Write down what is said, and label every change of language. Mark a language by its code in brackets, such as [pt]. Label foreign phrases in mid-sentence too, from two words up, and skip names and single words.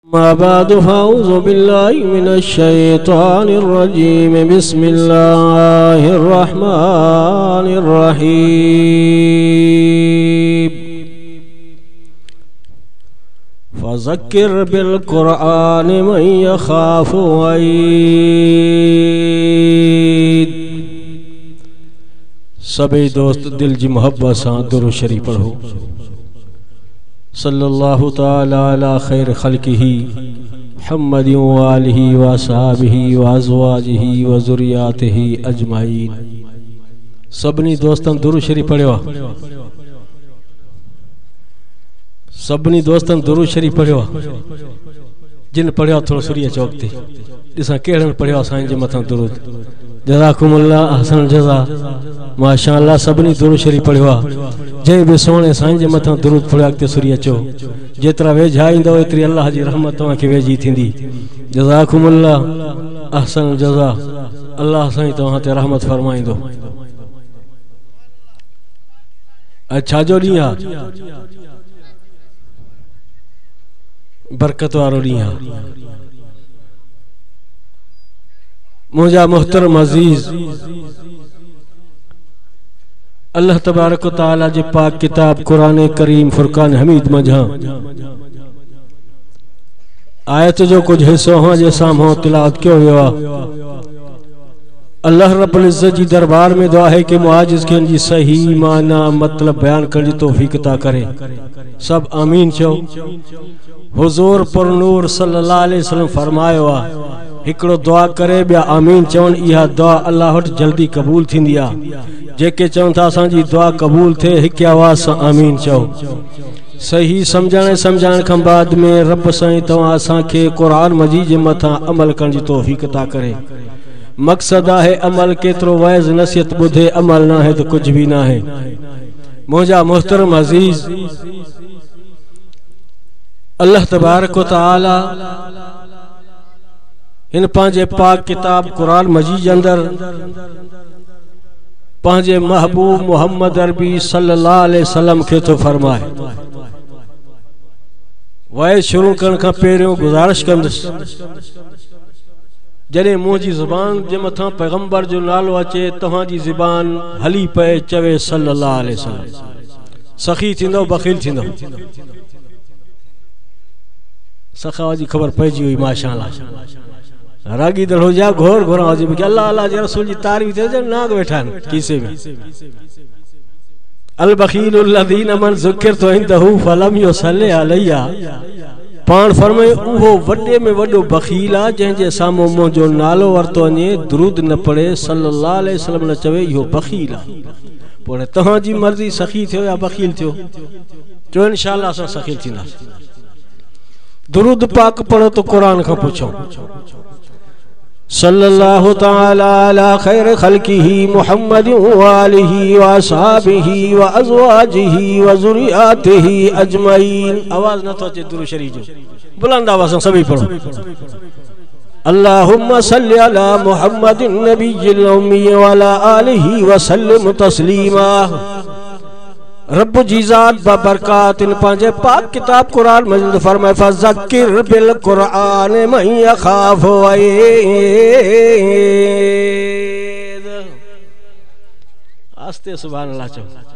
[ar] أما بعد فأعوذ بالله من الشيطان الرجيم بسم الله الرحمن الرحيم فذكر بالقرآن من يخاف وعيد. [sd] सभी दोस्त दिल जी मोहब्बत सां दुरूद शरीफ पढ़ो। [ar] صلى الله تعالى على خير خلقه محمد وآله وأصحابه وأزواجه وذريته أجمعين. [sd] सबनी दोस्तन दुरूद शरीफ पढ़ियो। सबनी दोस्तन दुरूद शरीफ पढ़ियो। जिन पढ़ियो थोड़ो सुरिया चौक ते ॾिसां कहिड़नि पढ़ियो साईं जे मथां दुरूद। [ar] جزاكم الله أحسن جزاء. [sd] माशाअल्लाह सबनी दुरूद शरीफ पढ़ियो। जै भी सोने साईं जे मथां दुरूद पढ़ियो अॻिते सुरी अचो। जेतिरा वेझा ईंदव एतिरी अल्लाह जी रहमत तव्हांखे वेझी थींदी। [ar] جزاكم الله أحسن جزاء. [sd] अल्लाह साईं तव्हां ते रहमत फरमाईंदो। अच्छा जो ॾींहुं आहे, बरकत वारो ॾींहुं आहे। मुंहिंजा मुहतरम अज़ीज़, [ar] الله تبارك وتعالى [sd] जे पाक किताब कुरान करीम फुरकान हमीद मंझां आयत जो कुछ हिस्सो हां जे साम्हूं तिलावत कयो वियो आहे। अल्लाह [ar] رب العزة [sd] जी दरबार में दुआ [ur] है कि [sd] मुआजिज़ खे इन जी सही माना मतलब बयान करण जी तौफ़ीक़ अता करे। सब आमीन चओ। हुज़ूर पुरनूर [ar] صلى الله عليه وسلم [sd] फरमायो आहे, हिकिड़ो दुआ करे ॿिया आमीन चवनि, इहा दुआ अल्लाह वटि जल्दी क़बूल थींदी आहे। जेके चवनि था असांजी दुआ क़बूल थिए, हिकु आवाज़ सां आमीन चओ। सही सम्झाइण खां बाद में रब साईं तव्हां असांखे क़ुरान मजीद जे मथां अमल करण जी तौफ़ीक़ अता करे। मक़सद आहे अमल, केतिरो वैज़ नसीहत ॿुधे अमल न आहे त कुझु बि न आहे। मुंहिंजा मुहतरम अज़ीज़, [ar] الله تبارك وتعالى [sd] हिन पंहिंजे पाक किताब कुरान मजीद जे अंदरि पंहिंजे महबूब मोहम्मद अरबी [ar] صلى الله عليه وسلم [sd] खे तो फरमाए। वाइस शुरू करण खां पहिरियों गुज़ारिश कंदुसि, जॾहिं मुंहिंजी ज़ुबान जे मथां पैगंबर जो नालो अचे, तव्हांजी ज़ुबान हली पए चवे [ar] صلى الله عليه وسلم. [sd] सखी थींदो, बख़ील थींदो। सखावत जी ख़बर पइजी हुई माशाअल्लाह। रागी दड़ो जा घोर घोर हुजे कि अल्लाह अल्लाह जे रसूल जी तारीफ़ थे जो नाग वेठा आहिनि कीसे में। [ar] البخيل الذين من ذكرت عنده فلم يصل علي. [sd] पाण फरमाए उहो वॾे में वॾो बखील आहे जंहिंजे साम्हूं मुंहिंजो नालो वरितो वञे, दुरूद न पढ़े, [ar] صلى الله عليه وسلم [sd] न चवे, इहो बखील आहे। पोइ तव्हांजी मर्ज़ी सखी थियो या बखील थियो, चओ इंशाअल्लाह असां सखी थींदासीं। दुरूद पाक पढ़ो तो कुरान खां पुछो। [ar] صلى الله تعالى على خير خلقه محمد وآله وأصحابه وأزواجه وذريته أجمعين. [sd] आवाज न तो अचे दुरूद शरीफ जो, बुलंद आवाज सां सभी पढ़ो। [ar] اللهم صل على محمد النبي الأمي وعلى آله وسلم تسليما. [sd] रब जी ज़ात बबरकात इन पंहिंजे पाक किताब कुरान मजीद फरमाए, [ar] فذكر بالقرآن من يخاف وعيد. [sd] आस्ते [ar] سبحان الله [sd] चओ।